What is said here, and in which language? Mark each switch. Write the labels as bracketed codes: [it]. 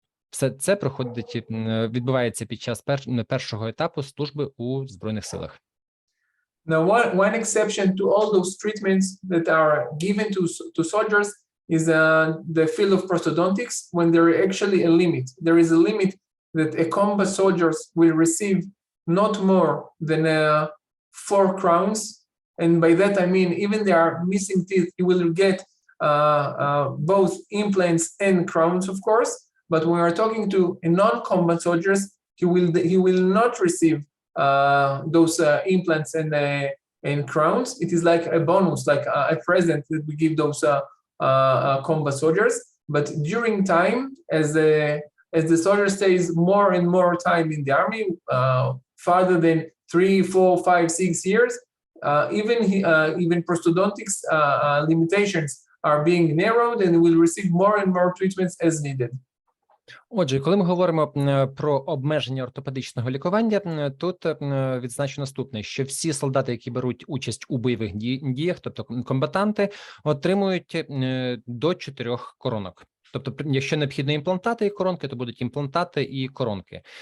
[uk] Все це відбувається під час першого етапу служби у Збройних силах. [en] Now, one exception to all those treatments that are given to soldiers is the field of prosthodontics, when there is actually a limit. There is a limit that a combat soldiers will receive not more than 4 crowns, and by that I mean even they are missing teeth, you will get both implants and crowns, of course. But when we are talking to a non-combat soldiers, he will not receive those implants and crowns. It is like a bonus, like a present that we give those combat soldiers. But during time, as the soldier stays more and more time in the army, farther than 3, 4, 5, 6 years, even prosthodontics limitations are being narrowed and will receive more and more treatments as needed. [uk] Отже, коли ми говоримо про обмеження ортопедичного лікування, тут відзначу наступне, що всі солдати, які беруть участь у бойових діях, тобто комбатанти, отримують до 4 коронок. Тобто, якщо необхідно імплантати і коронки, то будуть імплантати і коронки.